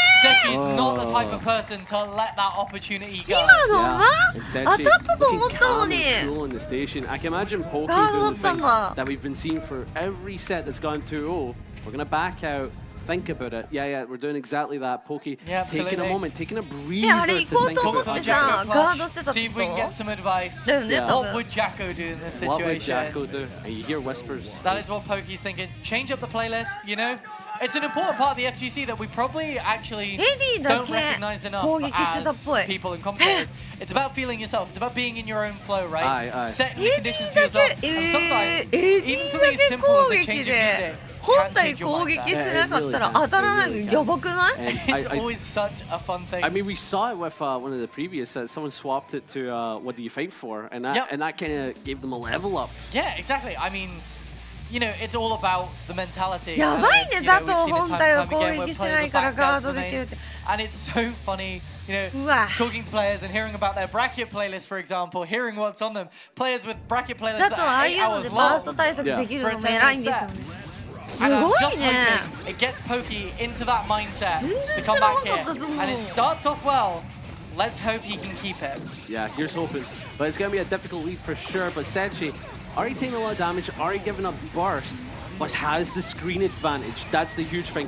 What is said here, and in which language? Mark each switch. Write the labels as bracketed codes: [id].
[en] Sechi's not the type of person to let that opportunity go. And Sechi looking calm and cool in the station. I can imagine Pokey doing the thing that we've been seeing for every set that's gone 2-0. We're gonna back out. think about it. Yeah, we're doing exactly that. Pokey, taking a moment, taking a breather [ja] あれ行こうと思ってさ、ガードしてたってこと？ [en] See if we can get some advice. [ja] だよね、多分。 [en] What would Jacko do in this What would situation? Jacko do? And you hear whispers. That is what Pokey's thinking. Change up the playlist, you know? It's an important part of the FGC that we probably actually don't recognize enough as people and commentators. It's about feeling yourself. It's about being in your own flow, right? Setting the conditions for yourself. And sometimes, even something as simple as a change of music. [ja] 本体攻撃しなかったら当たらないのやばくない？ [en] It's always such a fun thing. I mean, we saw it with one of the previous sets. Someone swapped it to what do you fight for, and that kind of gave them a level up. Yeah, exactly. I mean, you know, it's all about the mentality. [ja] やばいね、ザト本体を攻撃しないからガードできるって。 [en] And it's so funny, you know, talking to players and hearing about their bracket playlist, for example, hearing what's on them. Players with bracket playlists that are 8 hours long. [ja] バースト対策できるのも偉いんですよね。すごいね。 [en] It gets Pokey into that mindset to come back here, and it starts off well. Let's hope he can keep it. Yeah, here's hoping. But it's going to be a difficult lead for sure. But Sechi, already taking a lot of damage, already giving up burst, but has the screen advantage. That's the huge thing.